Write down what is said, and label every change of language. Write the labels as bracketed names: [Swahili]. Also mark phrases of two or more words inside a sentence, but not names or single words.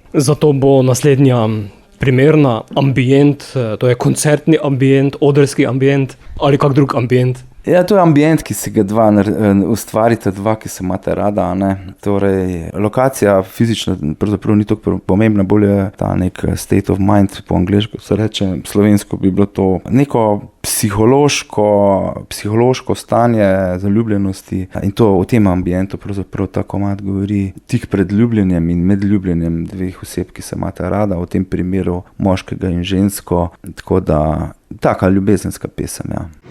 [Slovenian] Zato bo naslednja primerna ambient, to je koncertni ambient, odrski ambient ali kak drug ambient? Ja, to je ambient, ki si ga ustvarite dva, ki se imate rada, ne. Torej, lokacija fizična pravzaprav ni tako pomembna, bolj je ta nek [English] state of mind, [Slovenian] po angleško se reče, slovensko bi bilo to neko psihološko stanje zaljubljenosti in to o tem ambientu pravzaprav ta komad govori tik pred ljubljenjem in med ljubljenjem dveh oseb, ki se imate rada, v tem primeru moškega in žensko, tako da taka ljubezenska pesem, ja.